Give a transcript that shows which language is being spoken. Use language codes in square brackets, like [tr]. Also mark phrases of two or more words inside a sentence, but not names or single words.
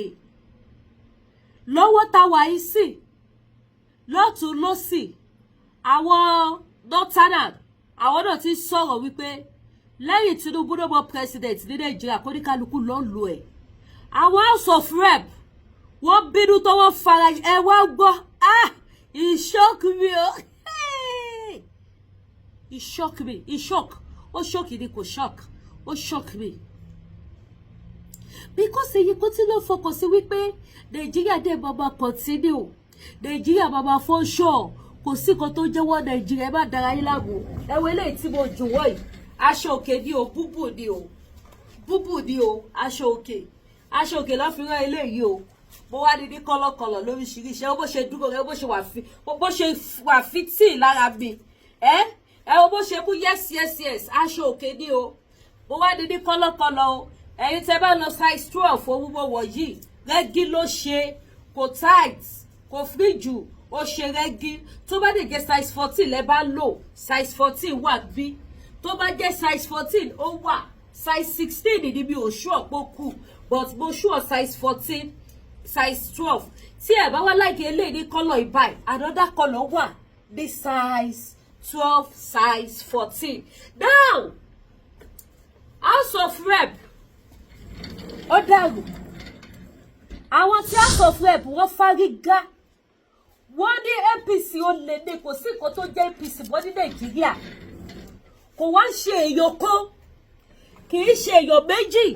[yo] Lọ́wọ́ tá wà yìí sí, lọ́tún lọ́sì, àwọn northerners, àwọn náà ti sọ̀rọ̀ wípé lẹ́yìn Tinubu ló mọ president ní Nàìjíríà kó ní kálukú lọ́ọ́ lò ẹ̀. Àwọn [en] House of Rep [yo] wọ́n bínú tó wọ́n fara ẹ wá gbọ́. [en] It shock me o. It shock me. It shock. [yo] Ó shock ni kò shock. Ó [en] shock me. [yo] Because èyí kò tí ló fọkàn sí wípé Nàìjíríà dé bàbá continue. Nàìjíríà bàbá [en] for sure. [yo] Kò sí kan tó jẹ́wọ́ Nàìjíríà ẹ má dára yín láàmú. Ẹ wo eléyìí tí mo jù wọ́ yìí. Aṣọ òkè ni o, búbù ni o. Búbù ni o, aṣọ òkè. Aṣọ òkè ló fi rán eléyìí o. Mo wá ní kọ́lọ́kọ́lọ́ lóríṣiríṣi. Ẹ wo bó ṣe dúró rẹ, bó ṣe wà fitì lára mi. Ẹ wo bó ṣe mú yes. Aṣọ òkè ni o. Mo wá ní kọ́lọ́kọ́lọ́ o. Ẹ̀yin tẹ́ bá lọ size 12 owó wọ̀ yìí. Rẹ́gí ló ṣe, kò tight, kò free jù, ó ṣe rẹ́gí. Tó bá dé jẹ́ size 14 lẹ bá lò, size 14 wà bí. Tó bá jẹ́ size 14 ó wà. Size 16 ni bí oṣù ọ̀pọ̀ kù. But mo sure size 14, size 12. Tí ẹ bá wá like eléyìí ní color ìbáyìí, [en] another color [yo] wà. [en] This size 12, size 14. Now, House of Rep. [yo] Ó dàrú. Àwọn tí [en] House of Rep [yo] wọ́n fárígá. Wọ́n ní APC ó lè ní kò sí nǹkan tó jẹ́ APC mọ́ ní Nàìjíríà. Kò wá ń ṣe èèyàn kan. Kì í ṣe èèyàn méjì.